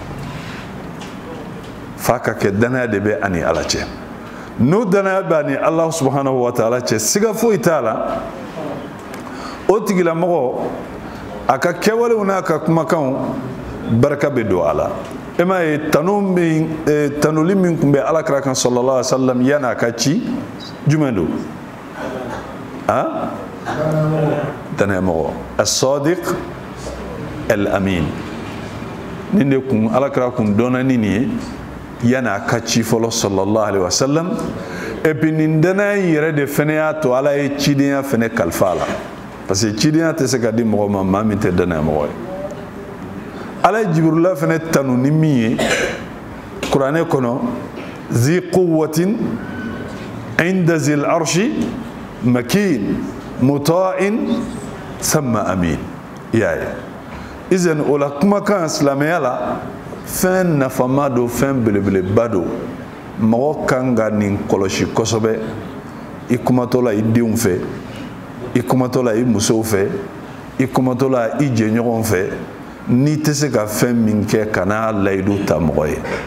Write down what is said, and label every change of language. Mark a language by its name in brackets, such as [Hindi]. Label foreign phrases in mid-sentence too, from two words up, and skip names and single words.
[Bambara] f'a ka kɛ danaya de bɛ a ni ala cɛ n'o danaya bɛ a ni ala [Arabic] سبحانه وتعالى [Bambara] cɛ siga foyi t'a la o tigilamɔgɔ a ka kɛwalew n'a ka kumakanw barika bɛ don a la e m'a ye tanuli min tun bɛ alakira kan [Arabic] صلى الله عليه وسلم [Bambara] yanni a ka ci jumɛn don danayamɔgɔ [Arabic] الصادق الأمين [Bambara] nin de kun alakira kun dɔnna ni nin ye yanni a ka ci fɔlɔ [Arabic] صلى الله عليه وسلم [French] et puis [Bambara] nin danaya yɛrɛ de fɛnɛ y'a to ala ye cidenya fɛnɛ kalifa a la [French] parce que [Bambara] cidenya tɛ se ka di mɔgɔ ma maa min tɛ danayamɔgɔ ye ala ye jibrila fɛnɛ tanu ni min ye kuranɛ kɔnɔ [Arabic] ذي قوة عند ذي العرش مكين مطاع ثم [Bambara] amin y'a ye izan o la kumakan silamɛya la fɛn nafama don fɛn belebeleba don mɔgɔ kan ka nin kɔlɔsi kosɛbɛ i kumatɔ la i denw fɛ i kumatɔ la i musow fɛ i kumatɔ la i jɛɲɔgɔnw fɛ n'i tɛ se ka fɛn min kɛ ka n'a layidu ta mɔgɔ ye